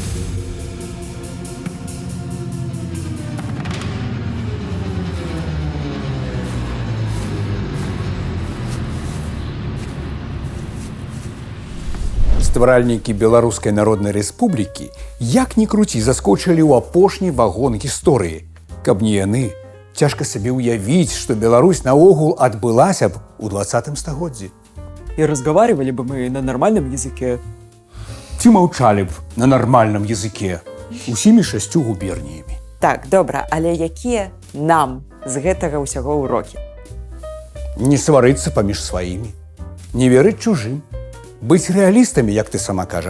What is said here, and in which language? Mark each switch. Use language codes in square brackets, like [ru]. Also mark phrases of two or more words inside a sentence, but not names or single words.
[be] Стваральнікі Беларускай Народнай Рэспублікі, як ні круці, заскочылі ў апошні вагон гісторыі. Каб не яны, цяжка сабе ўявіць, што Беларусь наогул адбылася б у 20 стагоддзі. [ru] І разговаривали бы мы на нормальном языке. [be] Ці маўчалі б на нармальным языке усімі 6 губерніямі. Так, добра, але якія нам з гэтага ўсяго ўрокі? Не сварыцца паміж сваімі, не верыць чужым, быць рэалістамі, як ты сама кажаш.